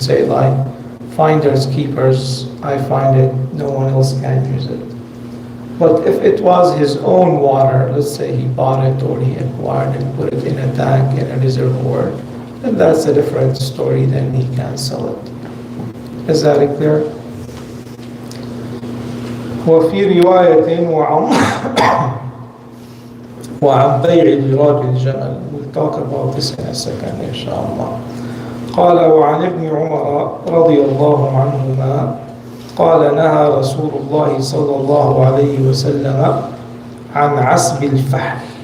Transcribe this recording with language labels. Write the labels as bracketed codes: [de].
[en] Say like finders, keepers, I find it, no one else can use it. But if it was his own water, let's say he bought it or he acquired it, put it in a tank, in a reservoir, then that's a different story, then he can sell it. Is that clear? [ar] وفي رواية وعن بيع ضراب الجمل. [en] We'll talk about this in a second إن شاء الله. [ar] قال: وعن ابن عمر رضي الله عنهما قال: نهى رسول الله صلى الله عليه وسلم عن عسب الفحل.